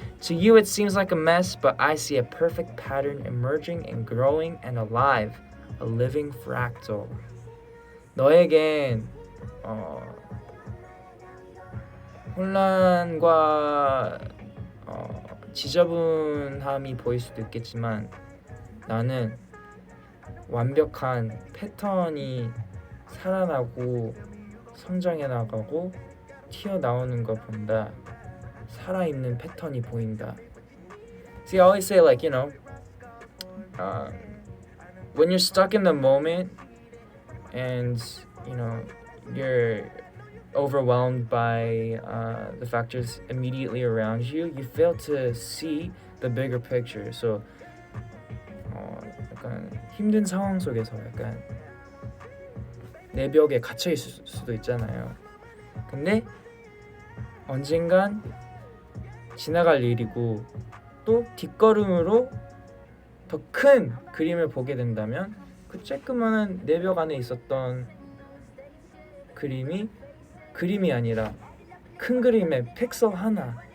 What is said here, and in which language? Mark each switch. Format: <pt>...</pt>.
<en>To you it seems like a mess, but I see a perfect pattern emerging and growing and alive, a living fractal.</en> <ko>너에겐 혼란과 지저분함이 보일 수도 있겠지만 나는 완벽한 패턴이 살아나고 성장해 나가고 튀어나오는 걸 본다. 살아있는 패턴이 보인다.</ko> <en>See, I always say like, when you're stuck in the moment and, you're overwhelmed by the factors immediately around you, you fail to see the bigger picture.</en> <ko>So, 약간 힘든 상황 속에서 약간 내 벽에 갇혀 있을 수도 있잖아요. 근데 언젠간 지나갈 일이고 또 뒷걸음으로 더 큰 그림을 보게 된다면 그 쬐끄만한 내 벽 안에 있었던 그림이 아니라 큰 그림의 픽셀 하나.</ko>